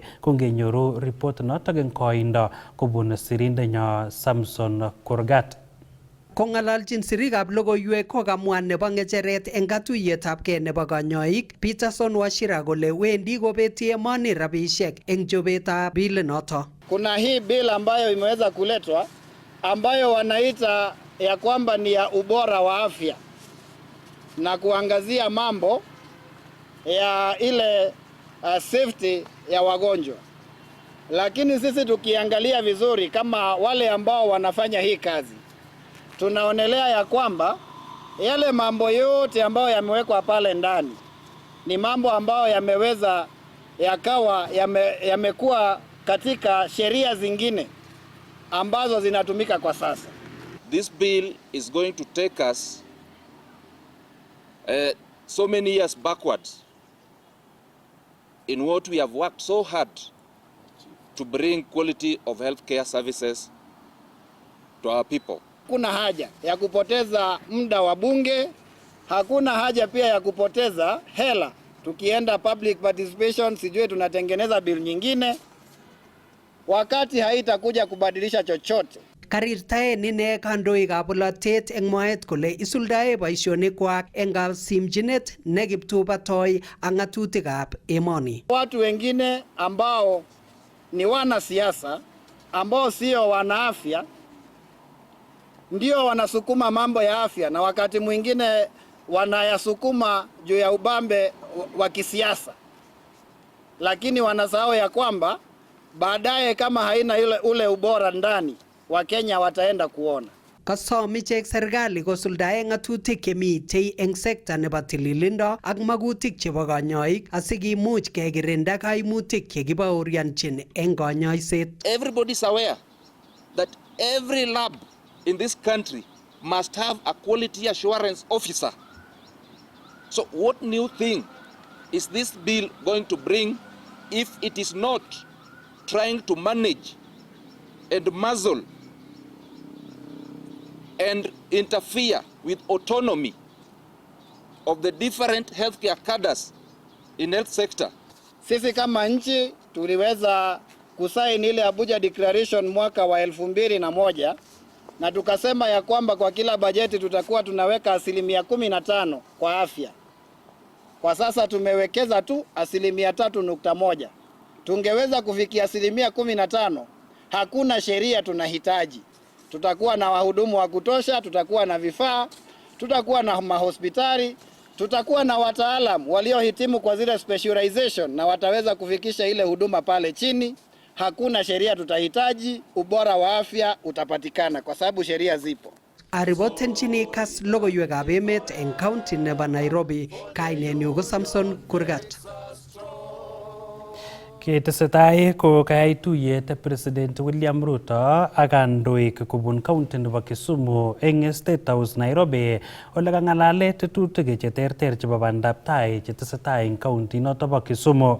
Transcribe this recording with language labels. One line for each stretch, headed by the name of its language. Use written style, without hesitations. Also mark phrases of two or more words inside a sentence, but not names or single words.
Kalenjin: Kongenyoru report notok eng koindo kobun sirindenyo Samson Kurgat. Kong'alalchin sirikab logoiwek kokamwa nebo ng'echeret eng katuiyetabkei nebo kanyoik Peterson Wachira kole wendi kobeti emoni rabisiek eng chobetab bill noto.
Swahili: Kuna hii bill ambayo imeweza kuletwa ambayo wanaita ya kwamba ni ya ubora wa afya na kuangazia mambo ya ile safety ya wagonjwa. Lakini sisi tukiangalia vizuri kama wale ambao wanafanya hii kazi, tunaonelea ya kwamba yale mambo yote ambayo yamewekwa pale ndani ni mambo ambayo yameweza yakawa yamekuwa katika sheria zingine ambazo zinatumika kwa sasa.
English: This bill is going to take us so many years backwards in what we have worked so hard to bring quality of healthcare services to our people.
Swahili: Kuna haja ya kupoteza muda wa bunge Hakuna haja pia ya kupoteza hela tukienda
English: public participation,
Swahili: sijue tunatengeneza bill nyingine wakati haitakuja kubadilisha chochote.
Kalenjin: Karirtaen ine kandoikab bolotet eng mwaet kole isuldae boisionikwak eng kasimchinet ne kiptubatoi ak ng'atutikab emoni.
Swahili: Watu wengine ambao ni wanasiasa ambao sio wanaafya ndio wanasukuma mambo ya afya, na wakati mwingine wanayasukuma juu ya ubambe wa kisiasa, lakini wanasahau ya kwamba baadaye kama haina ule ubora ndani, Wakenya wataenda kuona.
Kalenjin: Kasom ichek serikali kosuldae ng'atutik chemitei eng sekta nebo tililindo ak magutik chebo kanyoik asikimuch kekirinda kaimutik chekibaoryanchin eng kanyoiset.
English: Everybody is aware that every lab in this country must have a quality assurance officer. So what new thing is this bill going to bring if it is not trying to manage and muzzle and interfere with autonomy of the different healthcare cadres in health sector?
Swahili: Sisi kama nchi tuliweza kusaini ile Abuja Declaration mwaka wa 2001 na tukasema ya kwamba kwa kila bajeti tutakuwa tunaweka 15% kwa afya. Kwa sasa tumewekeza tu 3.1. Tungeweza kufikia 15%. Hakuna sheria tunahitaji. Tutakuwa na wahudumu wa kutosha, tutakuwa na vifaa, tutakuwa na mahospitali, tutakuwa na wataalamu waliohitimu kwa zile specialization na wataweza kufikisha ile huduma pale chini. Hakuna sheria tutahitaji, ubora wa afya utapatikana kwa sababu sheria zipo.
Kalenjin: Ariboten chini kas logoiwekab emet eng county nebo Nairobi, kainenyu ko Samson Kurgat. Ketesetai ko kayai tuyet President William Ruto ak kandoik kobun county nebo Kisumu eng State House Nairobi ole kang'alale tetutik cheterter chebo bandab tai chetesetai eng county noto bo Kisumu.